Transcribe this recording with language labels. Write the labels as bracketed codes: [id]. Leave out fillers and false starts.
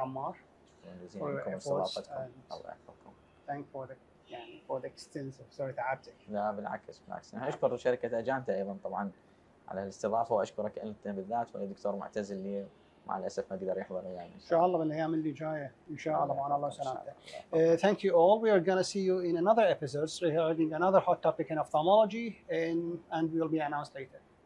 [en] Ammar for your efforts and thank for the extensive. Sorry تعبتك. [ar] لا بالعكس أنا أشكر شركة أجانتا أيضا طبعا على الاستضافة، وأشكرك أنت بالذات والدكتور معتز اللي مع الأسف ما قدر يحضر يعني. إن شاء الله بالأيام اللي جاية إن شاء الله مع الله سلامتك. [en] Thank you all. We are gonna see you in another episode regarding another hot topic in ophthalmology and will be announced later.